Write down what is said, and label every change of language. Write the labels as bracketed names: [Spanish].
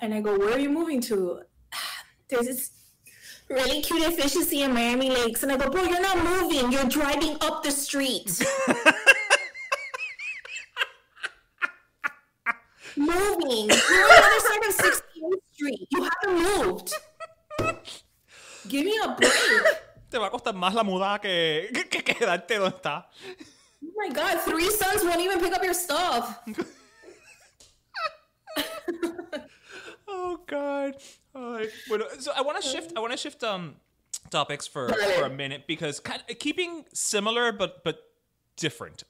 [English] And I go, where are you moving to? There's this really cute efficiency in Miami Lakes. And I go, bro, you're not moving. You're driving up the street. Moving. You're on the other side of 68th Street. You haven't moved. Give me a break. [Spanish] Te va a costar más la mudada que quedarte donde está. [English] Oh my God, 3 sons won't even pick up your stuff. Oh God. So I want to shift topics for a minute, because kind of keeping similar but different.